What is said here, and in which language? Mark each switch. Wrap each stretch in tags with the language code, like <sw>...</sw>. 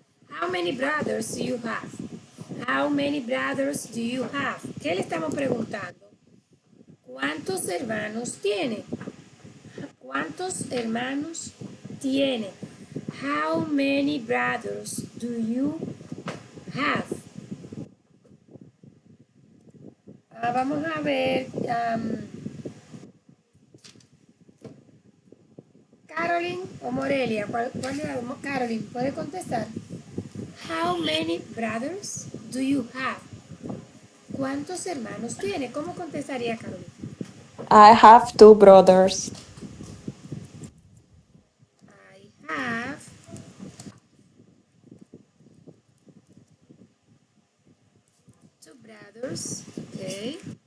<en>How many brothers do you have? How many brothers do you have?</en> <es>¿Qué le estamos preguntando? ¿Cuántos hermanos tiene? ¿Cuántos hermanos tiene?</es> <en>How many brothers do you have?</en> <es>Vamos a ver. Caroline o Morelia. ¿Cuál Caroline, ¿puede contestar?</es> <en>How many brothers do you have?</en> <es>¿Cuántos hermanos tiene? ¿Cómo contestaría Caroline?</es> <en>I have 2 brothers. I have two brothers. Okay.</en>